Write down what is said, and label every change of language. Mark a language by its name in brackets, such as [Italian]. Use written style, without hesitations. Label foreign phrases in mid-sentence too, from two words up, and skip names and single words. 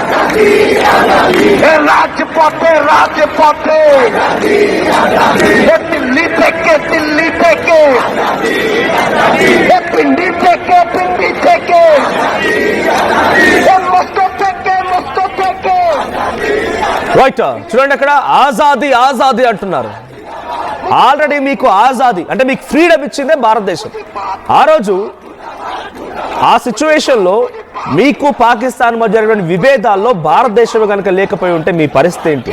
[Bangla] রাজপথে রাজপথে দিল্লি থেকে পিন্ডি থেকে মস্ত থেকে [Telugu] రైట్, చూడండి అక్కడ [Hindi] आज़ादी आज़ादी [Telugu] అంటున్నారు. ఆల్రెడీ మీకు ఆజాదీ అంటే మీకు ఫ్రీడమ్ ఇచ్చిందే భారతదేశం. ఆ రోజు ఆ సిచ్యువేషన్లో మీకు పాకిస్తాన్ మధ్య జరిగిన విభేదాల్లో భారతదేశం కనుక లేకపోయి ఉంటే మీ పరిస్థితి ఏంటి?